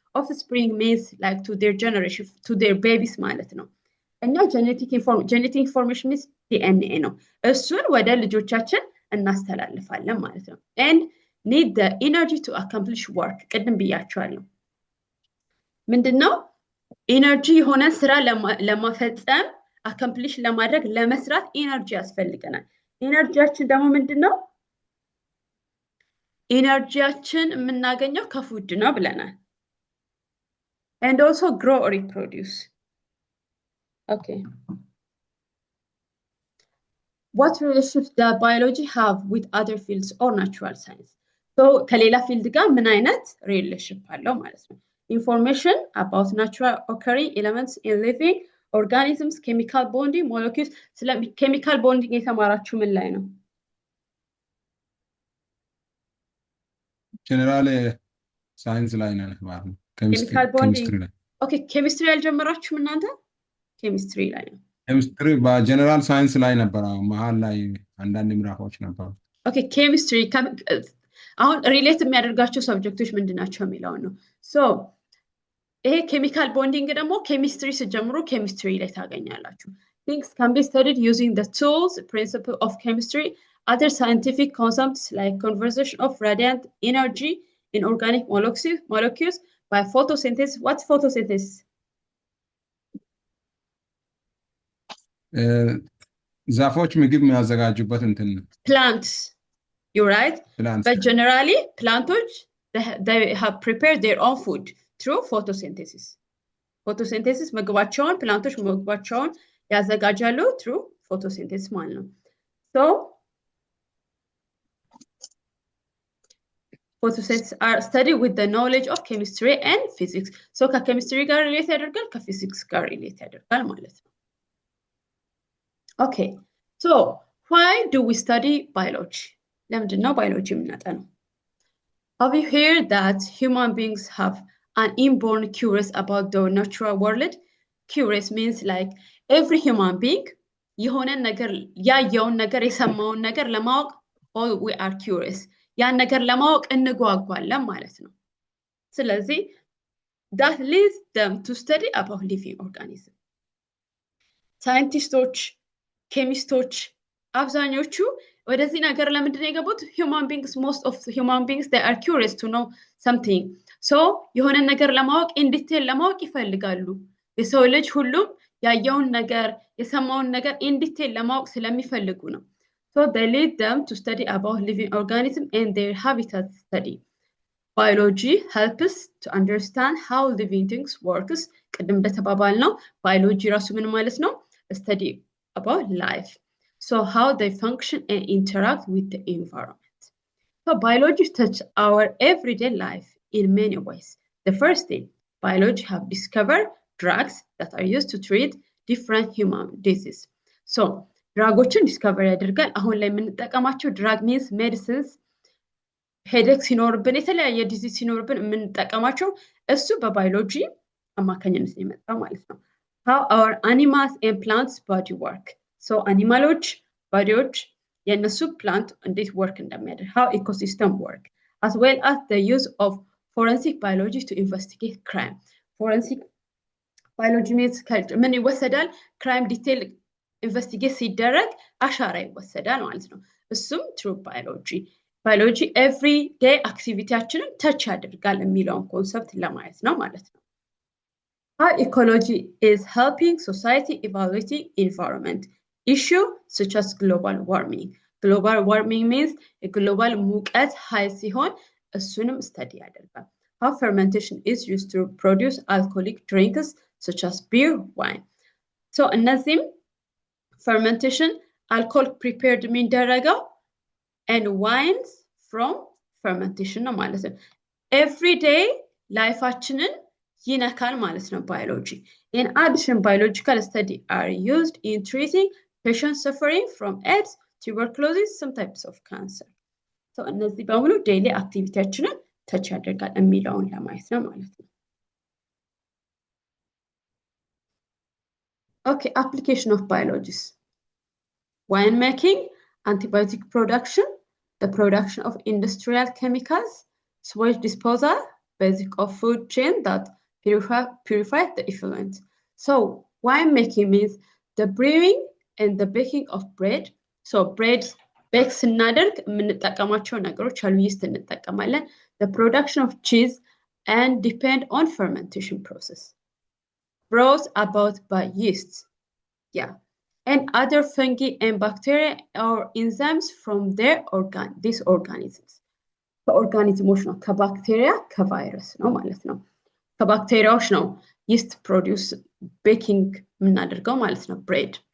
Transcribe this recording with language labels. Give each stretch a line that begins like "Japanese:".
English: Offspring means like to their generation, to their babies
Amharic: ማለት ነው። እኛ
English: genetic information is DNA ነው።
Amharic: እሱን ወደ ልጆቻችን እናስተላልፋለን ማለት ነው።
English: And need the energy to accomplish work.
Amharic: ቅድም ብያቸዋለሁ። ምንድነው? ኢነርጂ የሆነ ስራ ለማፈጸም
English: accomplish
Amharic: ለማድረግ ለመስራት ኢነርጂ ያስፈልገናል። ኢነርጂያችን ደግሞ ምንድነው? ኢነርጂያችን የምናገኘው ከፉድ ነው ብለናል።
English: And also grow or reproduce. Okay. What relationships does biology have with other fields or natural science?
Amharic: So ከሌላ ፊልድ ጋር ምን አይነት ሪሌሽንሺፕ አለው ማለት ነው?
English: Information about natural occurring elements in living organisms, chemical bonding, molecules.
Amharic: ስለ chemical bonding የተማራችሁ ምን ላይ ነው? ጀነራል ሳይንስ ላይ ነው ማለት ነው።
English: chemical bonding.
Amharic: Okay, chemistry ያልጀመራችሁ እናንተ? chemistry ላይ ነው። chemistry በጀነራል ሳይንስ ላይ ነበር። መሃል ላይ አንዳንድ ምዕራፎች ነበሩ።
English: Okay,
Amharic: chemistry አሁን ሪሌት የሚያደርጋቸው ሰብጀክቶች ምንድናቸው የሚለው ነው። So ይሄ chemical bonding ደግሞ ኬሚስትሪ ሲጀምሩ ኬሚስትሪ ላይ ታገኛላችሁ።
English: Things can be studied using the tools, principle of chemistry, other scientific concepts like conservation of radiant energy in organic molecules by photosynthesis. What's photosynthesis?
Amharic: ዛፎች ምግብ የሚያዘጋጁበት እንትን ነው።
English: Plants. You're right. Plants. But generally, plantoች they have prepared their own food through photosynthesis. Photosynthesis
Amharic: ምግባቸውን ፕላንቶች ምግባቸውን ያዘጋጃሉ
English: through photosynthesis
Amharic: ማለት ነው።
English: So photosynthesis are studied with the knowledge of chemistry and physics.
Amharic: So ከኬሚስትሪ ጋር ሪሌት ያደርጋል ከፊዚክስ ጋር ሪሌት ያደርጋል ማለት ነው። Okay.
English: So why do we study biology?
Amharic: ለምንድን ነው biology የምናጠናው?
English: Have you heard that human beings have an inborn curiosity about the natural world? Curious means like every human being
Amharic: የሆነ ነገር ያየውን ነገር የሰማውን ነገር ለማወቅ
English: all we are curious.
Amharic: ያን ነገር ለማወቅ እንጓጓለን ማለት ነው። ስለዚህ
English: that leads them to study about living organisms.
Amharic: ሳይንቲስቶች ኬሚስቶች አብዛኞቹ ወደዚህ ነገር ለምንድን ነው የገቡት?
English: human beings, most of the human beings, they are curious to know something.
Amharic: So የሆነ ነገር ለማወቅ in detail ለማወቅ ይፈልጋሉ። የሰው ልጅ ሁሉም ያየውን ነገር የሰማውን ነገር in detail ለማወቅ ስለሚፈልጉ ነው።
English: So they lead them to study about living organisms and their habitat study. Biology helps to understand how living things works.
Amharic: ቅድም እንደተባባልነው biology ራሱ ምን ማለት ነው?
English: Study about life. So how they function and interact with the environment. So biology touches our everyday life in many ways. The first thing, biology have discovered drugs that are used to treat different human diseases.
Amharic: So ድራጎችን ዲስከቨር ያደርጋል። አሁን ላይ የምንጠቀማቸው ድራግ ሚንስ ሜዲሲንስ ሄዴክ ሲኖርብን የተለያየ ዲዚዝ ሲኖርብን የምንጠቀማቸው እሱ በባዮሎጂ አማካኝነት ነው የመጣው ማለት ነው።
English: How our animals and plants body work. So
Amharic: አኒማሎች ባዲዎች የነሱ ፕላንት እንዴት ወርክ እንደሚያደርግ
English: how ecosystem work, as well as the use of forensic biology to investigate crime. Forensic biology means
Amharic: ምን ይወሰዳል? crime detail ኢንቨስቲጌት ሲደረግ አሻራ ይወሰዳል ማለት ነው። እሱም ትሩ ባዮሎጂ ኤቭሪ ዴይ አክቲቪቲያችንን ተች ያደርጋል የሚለውን ኮንሰፕት ለማየት ነው ማለት ነው።
English: How ecology is helping society evaluating environment. issue such as global warming. Global warming means a global ሙቀት high
Amharic: ሲሆን እሱንም
English: study ያደርጋል. How fermentation is used to produce alcoholic drinks such as beer, wine. So እነዚህም fermentation alcohol prepared የሚደረገው and wines from fermentation
Amharic: ነው ማለት ነው. Everyday ላይፋችንን ይነካል ማለት ነው biology.
English: In addition, biological studies are used in treating patients suffering from AIDS, tuberculosis, some types of cancer.
Amharic: So እነዚህ በሙሉ daily activityያችንን touch ያደርጋል የሚለውን ለማየት ነው ማለት ነው.
English: Okay, application of biologies. Wine making, antibiotic production, the production of industrial chemicals, sewage disposal, basic of food chain that purify the effluent. So wine making means the brewing and the baking of bread. So bread bake ስናደርግ የምንጠቀማቸው ነገሮች አሉ yeast እንጠቀማለን. The production of cheese and depend on fermentation process. Brought about by yeast. Yeah. And other fungi and bacteria or enzymes from these organisms.
Amharic: ከኦርጋኒዝሞች ነው ከባክቴሪያ ከቫይረስ ነው ማለት ነው ከባክቴሪያዎች ነው
English: yeast produce baking
Amharic: የምናደርገው ማለት ነው bread.